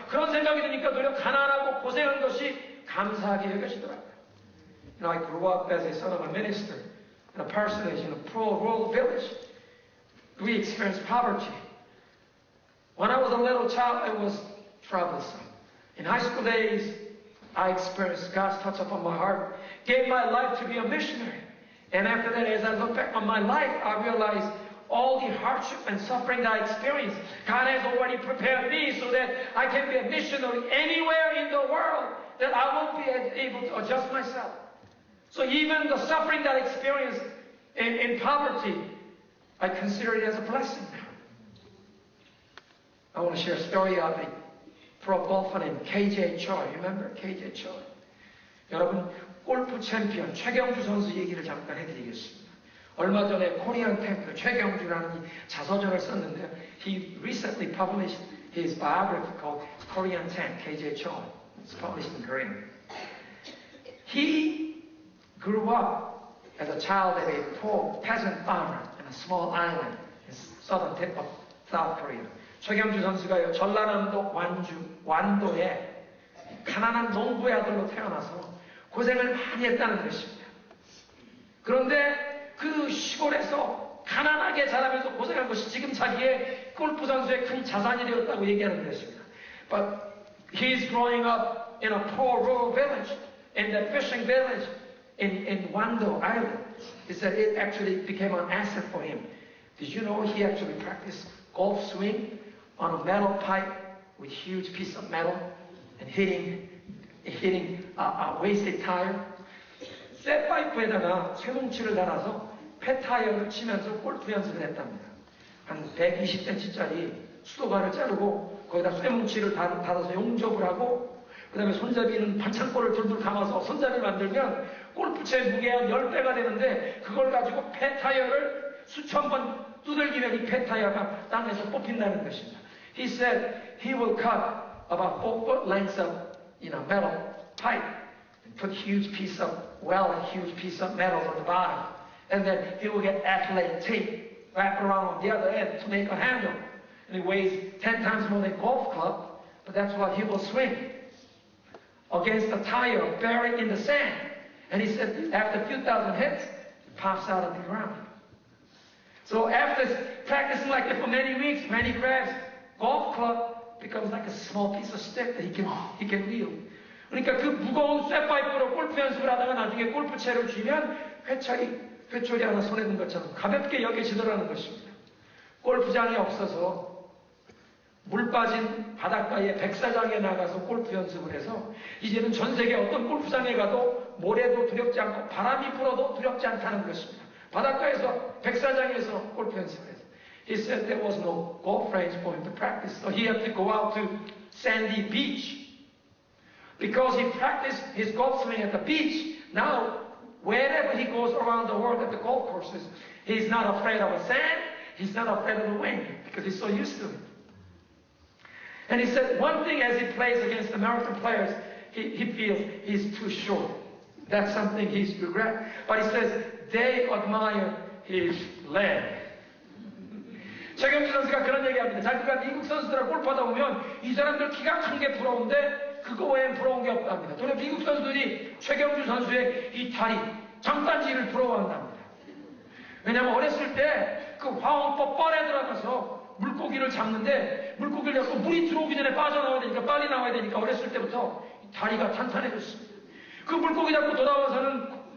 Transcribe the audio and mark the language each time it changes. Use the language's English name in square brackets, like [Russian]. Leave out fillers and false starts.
[Korean] 그런 생각이 드니까 오히려 가난하고 고생한 것이 감사하게 여겨지더라고요. [English] You know, I grew up as a son of a minister in a parsonage in a poor rural village. We experienced poverty. When I was a little child, it was troublesome. In high school days, I experienced God's touch upon my heart, gave my life to be a missionary. And after that, as I look back on my life, I realized all the hardship and suffering that I experienced, God has already prepared me so that I can be a missionary anywhere in the world, that I won't be able to adjust myself. So even the suffering that I experienced in poverty, I consider it as a blessing. I want to share a story of a pro golfer named KJ Choi. Remember KJ Choi? [Korean] 여러분, 골프 챔피언 최경주 선수 얘기를 잠깐 해드리겠습니다. 얼마 전에 코리안 탱크 최경주라는 자서전을 썼는데요. [English] He recently published his biography called Korean Tank, KJ Choi. It's published in Korean. He grew up as a child of a poor peasant farmer in a small island in southern tip of South Korea. [Korean] 최경주 선수가 전라남도 완도에 가난한 농부의 아들로 태어나서 고생을 많이 했다는 것입니다. 그런데 그 시골에서 가난하게 자라면서 고생한 것이 지금 자기의 골프 선수의 큰 자산이 되었다고 얘기하는 것입니다. [English] But he's growing up in a poor rural village, in that fishing village in Wando Island. He said it actually became an asset for him. Did you know he actually practiced golf swing on a metal pipe with huge piece of metal and hitting a wasted tire? [Korean] 쇠 파이프에다가 쇠뭉치를 달아서 폐 타이어를 치면서 골프 연습을 했답니다. 한 120cm짜리 수도관을 자르고 거기다 쇠뭉치를 달아서 용접을 하고 그 다음에 손잡이는 반창고를 둘둘 감아서 손잡이를 만들면 골프채 무게가 10배가 되는데 그걸 가지고 폐 타이어를 수천 번 두들기면 이 폐 타이어가 땅에서 뽑힌다는 것입니다. [English] He said he will cut about 4 foot lengths of metal pipe and put huge piece of metal on the bottom. And then he will get athletic tape wrapped around on the other end to make a handle. And it weighs 10 times more than a golf club, but that's what he will swing against a tire buried in the sand. And he said after a few thousand hits, it pops out of the ground. So after practicing like that for many weeks, when he grabs golf club, becomes like a small piece of stick that he can wield. [Korean] 그러니까 그 무거운 쇠파이프로 골프 연습을 하다가 나중에 골프채를 쥐면 회초리 하나 손에 든 것처럼 가볍게 여겨지더라는 것입니다. 골프장이 없어서 물 빠진 바닷가에 백사장에 나가서 골프 연습을 해서 이제는 전 세계 어떤 골프장에 가도 모래도 두렵지 않고 바람이 불어도 두렵지 않다는 것입니다. 바닷가에서 백사장에서 골프 연습을 해서 [English] He said there was no golf range for him to practice, so he had to go out to sandy beach. Because he practiced his golf swing at the beach, now wherever he goes around the world at the golf courses, he's not afraid of the sand, he's not afraid of the wind, because he's so used to it. And he said one thing as he plays against American players, he feels he's too short. That's something he's regret. But he says they admire his leg. [Korean] 최경주 선수가 그런 얘기합니다. 자기가 미국 선수들하고 골프하다 보면 이 사람들 키가 큰 게 부러운데 그거 외엔 부러운 게 없답니다. 또는 미국 선수들이 최경주 선수의 이 다리, 장단지를 부러워한답니다. 왜냐하면 어렸을 때 그 화원법 뻘에 들어가서 물고기를 잡는데 물고기를 잡고 물이 들어오기 전에 빠져나와야 되니까 빨리 나와야 되니까 어렸을 때부터 다리가 탄탄해졌습니다. 그 물고기 잡고 돌아와서는